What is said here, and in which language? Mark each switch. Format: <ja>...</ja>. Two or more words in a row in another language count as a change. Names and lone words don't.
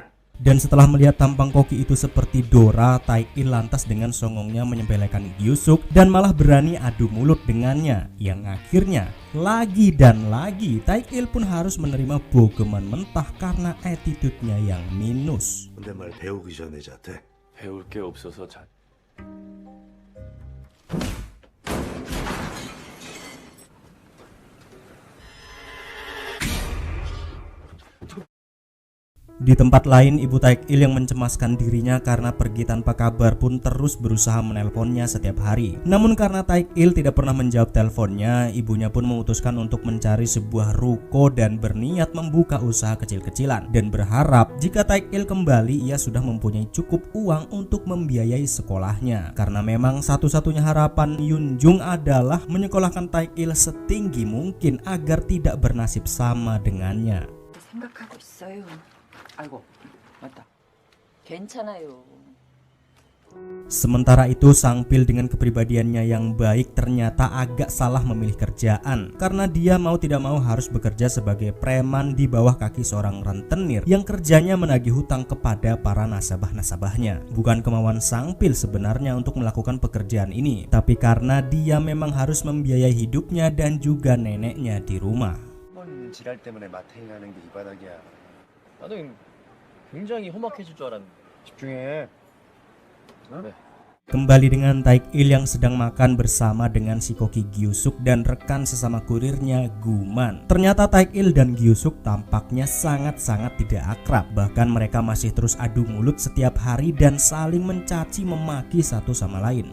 <id>Dan setelah melihat tampang koki itu seperti Dora, Taek-il lantas dengan songongnya menyepelekan Gyu-suk dan malah berani adu mulut dengannya, yang akhirnya lagi dan lagi Taek-il pun harus menerima bogeman mentah karena attitude-nya yang minus.</id> <ko>근데 말 배우기 전에 자퇴. 배울 게 없어서</ko> <id>Di tempat lain, ibu Taek-il yang mencemaskan dirinya karena pergi tanpa kabar pun terus berusaha menelponnya setiap hari. Namun karena Taek-il tidak pernah menjawab teleponnya, ibunya pun memutuskan untuk mencari sebuah ruko dan berniat membuka usaha kecil-kecilan dan berharap jika Taek-il kembali ia sudah mempunyai cukup uang untuk membiayai sekolahnya. Karena memang satu-satunya harapan Yunjung adalah menyekolahkan Taek-il setinggi mungkin agar tidak bernasib sama dengannya.</id> <ko>생각하고 있어요. 아이고, 맞다. 괜찮아요.</ko> <id>Sementara itu Sang Pil dengan kepribadiannya yang baik ternyata agak salah memilih kerjaan, karena dia mau tidak mau harus bekerja sebagai preman di bawah kaki seorang rentenir yang kerjanya menagih hutang kepada para nasabah-nasabahnya. Bukan kemauan Sang Pil sebenarnya untuk melakukan pekerjaan ini, tapi karena dia memang harus membiayai hidupnya dan juga neneknya di rumah.</id> <ko>번 지랄 때문에 마탱이 가는 게 이 바닥이야. 나는 굉장히 험악해질 줄 알았는데. 집중해.</ko> <id>Kembali dengan Taek-il yang sedang makan bersama dengan si koki Gyu-suk dan rekan sesama kurirnya Guman. Ternyata Taek-il dan Gyu-suk tampaknya sangat-sangat tidak akrab. Bahkan mereka masih terus adu mulut setiap hari dan saling mencaci memaki satu sama lain.</id>